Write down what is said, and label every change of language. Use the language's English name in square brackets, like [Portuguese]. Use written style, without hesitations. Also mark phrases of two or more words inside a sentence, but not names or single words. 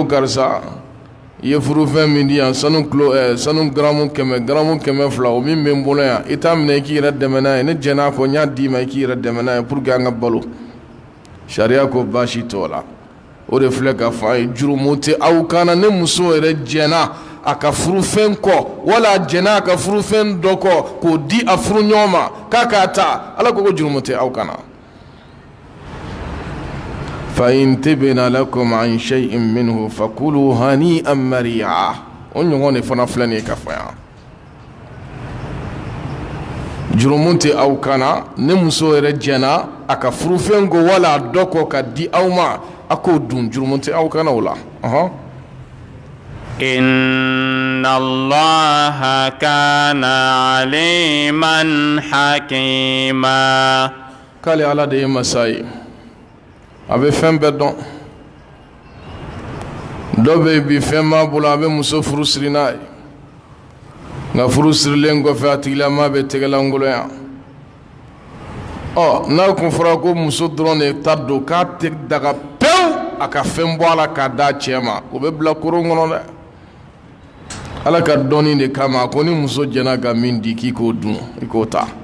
[Bambara] karisa i ye furufɛn min di yan sanu garamu 100 garamu 200 o min bɛ n bolo yan i t'a minɛ i k'i yɛrɛ dɛmɛ n'a ye ne jɛn'a kɔ n y'a d'i ma i k'i yɛrɛ dɛmɛ n'a ye [French] pour que [Bambara] an ka balo sariya ko baasi t'o la o de filɛ ka fɔ an ye jurumu tɛ aw kan na ne muso yɛrɛ jɛna a ka furufɛn kɔ wala a jɛna a ka furufɛn dɔ kɔ k'o di a furu ɲɔgɔn ma k'a k'a ta ala ko jurumu tɛ aw kan na [Arabic] فإن تبن لكم عن شيء منه فكلوا هنيئا مريعا [Bambara] o ɲɔgɔn de fana filɛ nin ye ka fɔ yan jurumun tɛ aw kana ni muso yɛrɛ jɛna a ka furufɛn ko wala a dɔ kɔ ka di aw ma a k'o dun jurumun tɛ aw kana o la [Arabic] إن الله كان عليما حكيما [Bambara] k'ale ala de ye masa ye a bɛ fɛn bɛɛ dɔn dɔ bɛ yen bi fɛn b'a bolo a bɛ muso furu siri n'a ye nka furu sirilen kɔfɛ a tigilama bɛ tɛgɛlankolonya n'a kun fɔra ko muso dɔrɔn de ta don k'a tɛ daga pewu a ka fɛn bɔ a la k'a d'a cɛ ma o bɛ bila kurun kɔnɔ dɛ ala ka dɔnni de kama ko ni muso jɛna ka min di k'i k'o dun i k'o ta